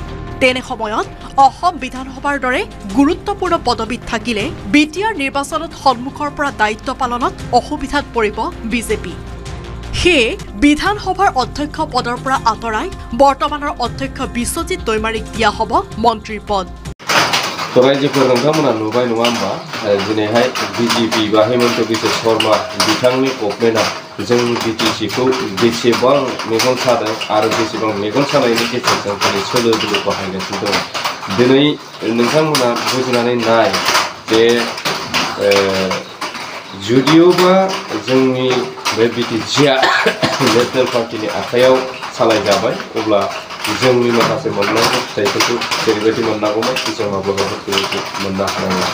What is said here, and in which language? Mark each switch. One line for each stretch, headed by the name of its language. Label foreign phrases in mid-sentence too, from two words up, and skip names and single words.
Assamese: তেনে সময়ত অসম বিধানসভাৰ দৰে গুৰুত্বপূৰ্ণ পদবীত থাকিলে বিটিআৰ নিৰ্বাচনত সন্মুখৰ পৰা দায়িত্ব পালনত অসুবিধাত পৰিব বিজেপি। সেয়ে বিধানসভাৰ অধ্যক্ষ পদৰ পৰা আঁতৰাই বৰ্তমানৰ অধ্যক্ষ বিশ্বজিৎ দৈমাৰীক দিয়া হ'ব মন্ত্ৰীৰ পদ।
Bodo: रायजोफोर नोंथांमोना नुबाय नङा होमबा दिनैहाय बिजेपि बा हेमन्त बिश्व शर्मा बिथांनि गभर्नमेन्टआ जोंनि बिटिसिखौ बेसेबां मेगन सादों आरो बेसेबां मेगन सानायनि गेजेरजों दिनै सोलो बोलो बाहायगासिनो दं। दिनै नोंथांमोना बुजिनानै नाय जे जुदियोबा जोंनि बे बिटिसिआ
English: national party
Bodo: आखायाव सालायजाबाय अब्ला जोंनि माखासे मोननांगौ फिथाइफोरखौ जेरैबायदि मोननांगौमोन जों माब्लाबाबो बेबायदि मोननो हानाय नङा।